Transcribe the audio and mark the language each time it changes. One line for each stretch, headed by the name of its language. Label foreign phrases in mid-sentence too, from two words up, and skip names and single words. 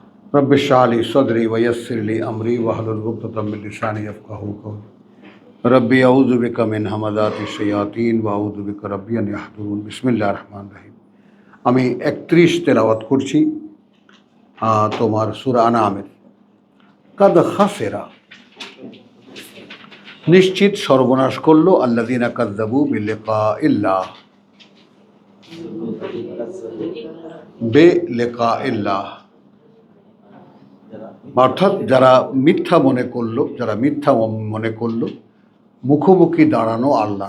Arabic: رب اشرح لي صدري ويسر لي أمري واحلل عقدة من لساني يفقهوا قولي رب أعوذ بك من همزات الشياطين وأعوذ بك رب أن يحضرون. بسم الله الرحمن الرحيم.
Bangla: আমি 31 তেলাওয়াত করছি তোমার সূরা আনামের।
Arabic: قد خسر,
Bangla: নিশ্চিত সর্বনাশ করলো
Arabic: الذين كذبوا بلقاء الله بلقاء الله,
Bangla: অর্থাৎ যারা মিথ্যা মনে করলো মুখোমুখি দাঁড়ানো আল্লাহ।